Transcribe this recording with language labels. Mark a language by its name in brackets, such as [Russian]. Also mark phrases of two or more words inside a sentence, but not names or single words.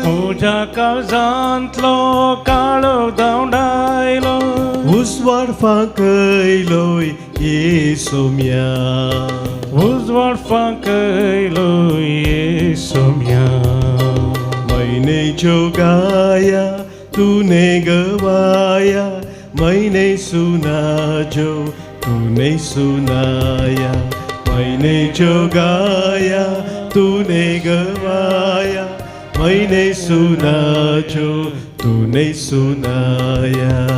[Konkani] म्हज्या काळजांतलो काळोख धांवडायलो उजवाड फांकयलोय येसुम्या उजवाड फांकयलो येसुम्या [Hindi] मैनेच्यो गाया तूने गवाया मैंने सुना जो तूने सुनाया मैंने जो गाया तूने गवाया मैंने सुना जो तूने सुनाया